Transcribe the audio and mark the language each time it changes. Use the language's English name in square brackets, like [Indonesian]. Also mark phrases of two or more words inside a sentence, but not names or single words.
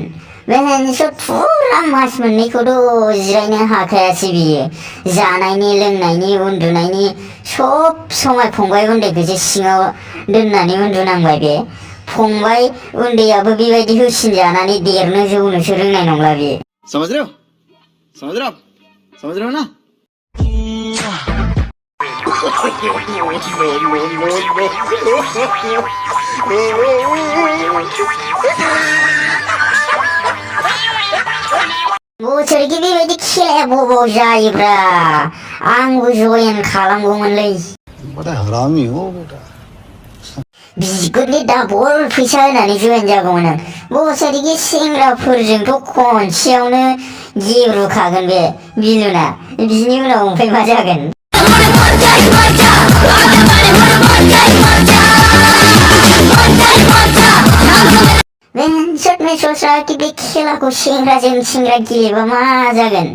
[Bodo] बेहायनोसो फुरा मास मोननैखौथ' जिरायनो हाखायासै बियो। जानायनि लोंनायनि उन्दुनायनि सब समाय फंबाय उन्दैखौसो सिङाव दोननानै उन्दुनांबाय बे। फंबाय उन्दैयाबो बेबायदि होसिन जानानै देरनो जौनोसो रोंनाय नंला बे। [Hindi] समझ रहे हो? समझ रहे हो? समझ रहे हो ना? [Bodo] बोसोरखि बेबायदि खेलाया बबाव जायोब्रा? आंबो जयेन खालामगौमोनलै। [Hindi] बड़ा हरामी हो बेटा। [Bodo] बिगुरनि डाबल फैसा होनानै जयेन जागौमोन आं। बोसोरखि सेंग्राफोरजोंथ' खनसेयावनो गेब्रुखागोन बे बिलुना। बिनि उनाव ओमफ्राय मा जागोन? बेनसोरनो सस्रा कि बे खेलाखौ सेंग्राजों सेंग्रा गेलेबा मा जागोन?